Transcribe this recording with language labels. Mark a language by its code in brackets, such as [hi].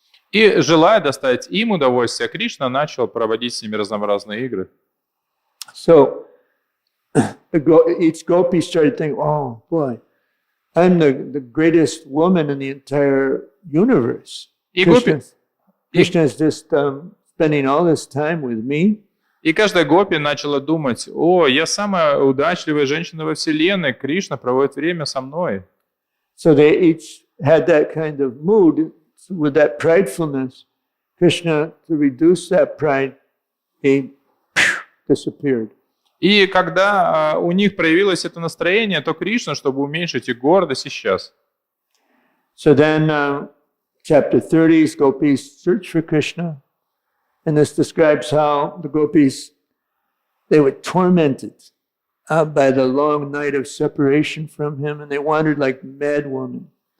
[ru] И, желая доставить им удовольствие, Кришна начал проводить с ними разнообразные игры. [en] So each gopi started thinking, "Oh boy, I'm the greatest woman in the entire universe." [ru] И [en] Krishna is just spending all this time with me. [ru] И каждая гопи начала думать, о, я самая удачливая женщина во Вселенной, Кришна проводит время со мной. [en] So they each had that kind of mood. With that pridefulness, Krishna, to reduce that pride, he disappeared. [ru] И когда у них проявилось это настроение, то Кришна, чтобы уменьшить их гордость, исчез. [en] So then, chapter 30, gopis search for Krishna, and this describes how the gopis, they were tormented by the long night of separation from him, and they wandered like mad women.